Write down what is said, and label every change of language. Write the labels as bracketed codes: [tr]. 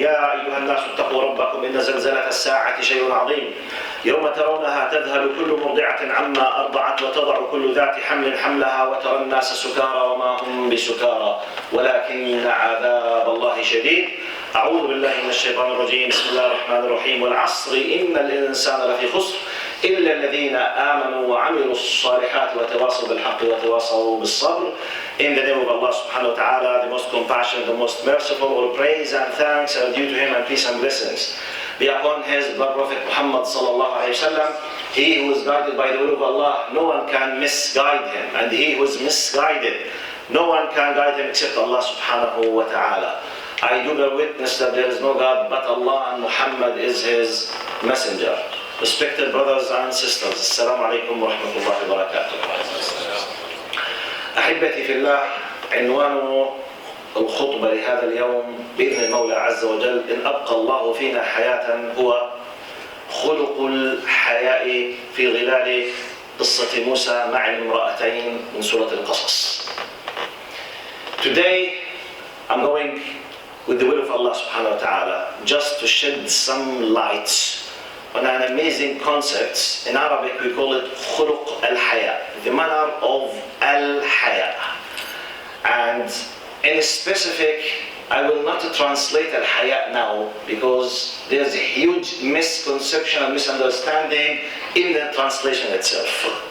[ar] يا أيها الناس اتقوا ربكم إن زلزلة الساعة شيء عظيم، يوم ترونها تذهل كل مرضعة عما أرضعت وتضع كل ذات حمل حملها وترى الناس سكارى وما هم بسكارى ولكن عذاب الله شديد. أعوذ بالله من الشيطان الرجيم. بسم الله الرحمن الرحيم. والعصر إن الإنسان لفي خسر إلا الذين آمنوا وعملوا الصالحات وتواصوا بالحق وتواصوا بالصبر. [en] In the name of Allah subhanahu wa ta'ala, the most compassionate, the most merciful, all praise and thanks are due to him and peace and blessings be upon his blood prophet Muhammad sallallahu alayhi wa sallam. He who is guided by the will of Allah, no one can misguide him, and he who is misguided, no one can guide him except Allah subhanahu wa ta'ala. I do bear witness that there is no God but Allah and Muhammad is his messenger. Respected brothers and sisters, Assalamu alaikum wa rahmatullahi wa barakatuh. [ar] أحبتي في الله، عنوان الخطبة لهذا اليوم بإذن المولى عز وجل إن أبقى الله فينا حياة هو خلق الحياء في ظلال قصة موسى مع المرأتين من سورة القصص. [en] Today I'm going with the will of Allah subhanahu wa ta'ala just to shed some light on an amazing concept. In Arabic we call it خلق الحياء, the manner of al-haya. And in specific, I will not translate al-haya now because there's a huge misconception and misunderstanding in the translation itself.